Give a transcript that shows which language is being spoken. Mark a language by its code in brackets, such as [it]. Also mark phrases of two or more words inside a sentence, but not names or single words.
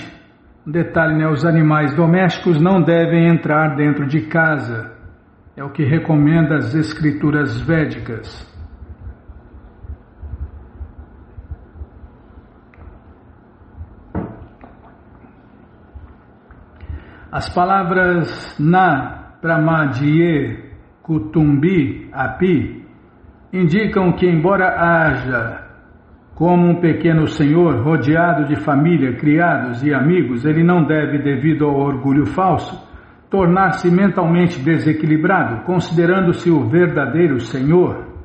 [pt] Um detalhe, os animais domésticos não devem entrar dentro de casa. É o que recomenda as escrituras védicas. As palavras [sa] न प्रमाद्ये कुटुम्बी अपि [pt] indicam que, embora haja como um pequeno senhor rodeado de família, criados e amigos, ele não deve, devido ao orgulho falso, tornar-se mentalmente desequilibrado, considerando-se o verdadeiro senhor.